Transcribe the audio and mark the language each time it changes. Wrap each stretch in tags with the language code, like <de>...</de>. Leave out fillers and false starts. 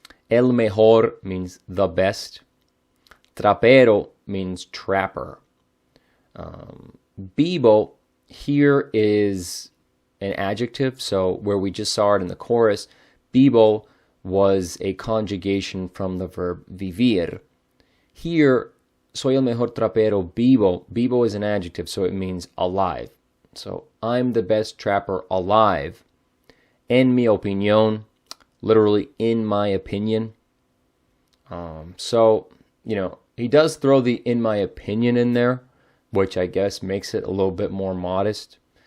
<en>El mejor means the best. Trapero means trapper. Vivo here is an adjective. So where we just saw it in the chorus, vivo was a conjugation from the verb vivir.</en> <es>Here, soy el mejor trapero vivo.</es> <en>Vivo is an adjective, so it means alive. So I'm the best trapper alive.</en> <es>En mi opinión,</es> <en>literally in my opinion. So, you know, he does throw the in my opinion in there, which I guess makes it a little bit more modest.</en>